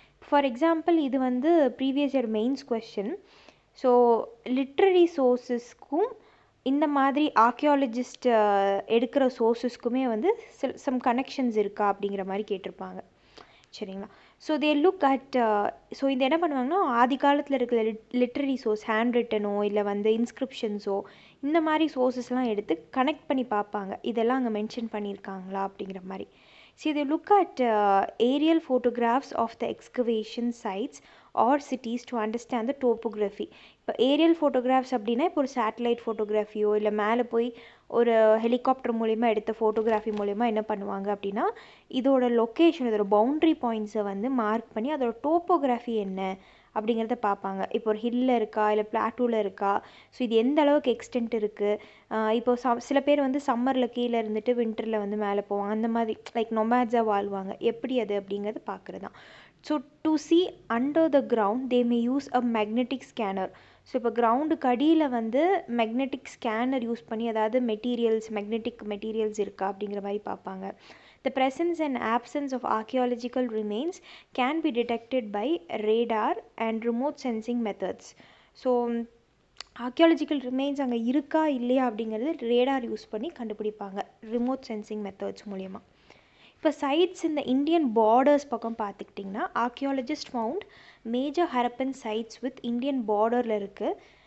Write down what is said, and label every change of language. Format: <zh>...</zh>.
<ta>For example, இது வந்து previous year mains question. So literary சோர்ஸஸ்க்கும் இந்த மாதிரி ஆர்கியாலஜிஸ்ட் எடுக்கிற சோர்ஸஸ்க்குமே வந்து சம் கனெக்ஷன்ஸ் இருக்கா அப்படிங்கிற மாதிரி கேட்டிருப்பாங்க. சரிங்களா? So</ta> <en>they look at,</en> <ta>so இது என்ன பண்ணுவாங்கன்னா, ஆதி காலத்தில் இருக்கிற லிட்ரரி சோர்ஸ், ஹேண்ட் ரிட்டனோ இல்லை வந்து இன்ஸ்கிரிப்ஷன்ஸோ, இந்த மாதிரி சோர்ஸஸ்லாம் எடுத்து கனெக்ட் பண்ணி பார்ப்பாங்க, இதெல்லாம் அங்கே மென்ஷன் பண்ணியிருக்காங்களா அப்படிங்கிற மாதிரி.</ta> <en>So they look at aerial photographs of the excavation sites or cities to understand the topography.</en> <ta>இப்போ ஏரியல் ஃபோட்டோகிராஃப்ஸ் அப்படின்னா, இப்போ ஒரு சேட்டலைட் ஃபோட்டோகிராஃபியோ இல்லை மேலே போய் ஒரு ஹெலிகாப்டர் மூலிமா எடுத்த ஃபோட்டோகிராஃபி மூலிமா என்ன பண்ணுவாங்க அப்படின்னா, இதோட லொக்கேஷன், இதோட பவுண்ட்ரி பாயிண்ட்ஸை வந்து மார்க் பண்ணி அதோட டோப்போகிராஃபி என்ன அப்படிங்கிறத பார்ப்பாங்க. இப்போ ஒரு ஹில்லில் இருக்கா இல்லை பிளாட்டூவில் இருக்கா, ஸோ இது எந்த அளவுக்கு எக்ஸ்டென்ட் இருக்குது. இப்போ சில பேர் வந்து சம்மரில் கீழே இருந்துட்டு வின்டரில் வந்து மேலே போவாங்க, அந்த மாதிரி லைக் நொமேட்ஸாக வாழ்வாங்க, எப்படி அது அப்படிங்கிறது பார்க்குறது தான்.</ta> <en>So to see under the ground they may use a magnetic scanner.</en> <ta>So இப்போ கிரவுண்டுக்கு அடியில் வந்து மேக்னெட்டிக் ஸ்கேனர் யூஸ் பண்ணி, அதாவது மெட்டீரியல்ஸ், மேக்னெட்டிக் மெட்டீரியல்ஸ் இருக்கா அப்படிங்கிற மாதிரி பார்ப்பாங்க.</ta> <en>The presence and absence of archaeological remains can be detected by radar and remote sensing methods.</en> <ta>So archaeological remains அங்கே இருக்கா இல்லையா அப்படிங்கிறது ரேடார் யூஸ் பண்ணி கண்டுபிடிப்பாங்க, ரிமோட் சென்சிங் மெத்தட்ஸ் மூலயமா. இப்போ சைட்ஸ் இந்த இந்தியன் பார்டர்ஸ் பக்கம் பார்த்துக்கிட்டிங்கன்னா,</ta> <en>archaeologist found major Harappan sites with Indian</en> <ta>பார்டரில் இருக்குது.</ta>